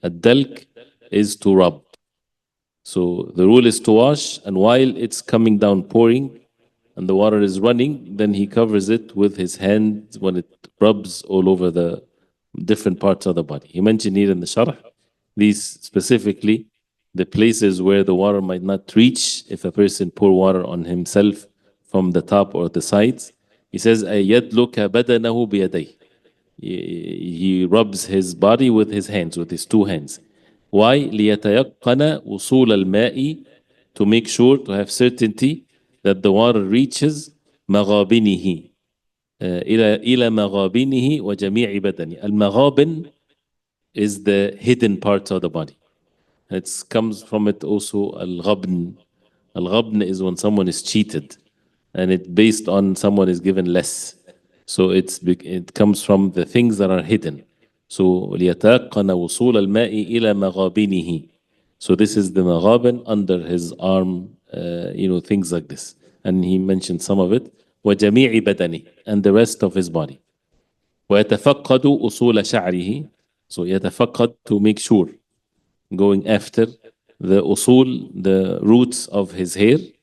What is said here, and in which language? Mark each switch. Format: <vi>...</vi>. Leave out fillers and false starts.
<en>الدلك is to rub. So the rule is to wash, and while it's coming down pouring and the water is running, then he covers it with his hand when it rubs all over the different parts of the body. He mentioned here in the sharh, these specifically the places where the water might not reach if a person pour water on himself from the top or the sides. He says,</en> <ar>يَدْلُكَ بَدَنَهُ بِيَدَيْهِ.</ar> <en>He rubs his body with his hands, with his 2 hands. Why?</en> <ar>لِيَتَيَقَّنَ وُصُولَ الْمَاءِ,</ar> <en>to make sure, to have certainty that the water reaches مَغَابِنِهِ,</en> <ar>إلى مغابنه وجميع بدنه.</ar> <en>المغابن is the hidden parts of the body. It comes from it also al-ghabn. Al-ghabn is when someone is cheated, and it's based on someone is given less. So it comes from the things that are hidden.</en> <ar>So ليتيقن وصول الماء إلى مغابنه.</ar> <en>So this is the maghaben under his arm, things like this. And he mentioned some of it.</en> <ar>وجميع بدنه,</ar> <en>and the rest of his body.</en> <ar>ويتفقد أصول شعره.</ar> <en>So يتفقد, to make sure, going after the usul, the roots of his hair.</en>